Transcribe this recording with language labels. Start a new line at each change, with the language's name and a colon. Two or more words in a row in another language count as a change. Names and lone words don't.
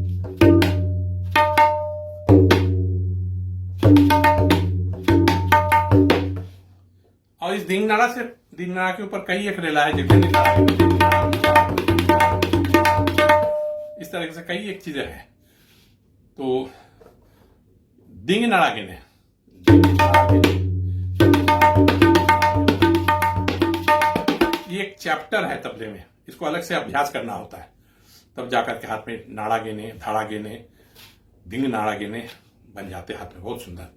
Hindi: और इस दिन नाड़ा से दिन नाड़ा के ऊपर कई एक रेला है जितने इस तरह से कई एक चीजें हैं। तो दिंग नाड़ा के ने एक चैप्टर है तबले में, इसको अलग से अभ्यास करना होता है, तब जाकर के हाथ में नाड़ा गेने, धाड़ा गेने, दिंग नाड़ा गेने बन जाते हाथ में, बहुत सुंदर।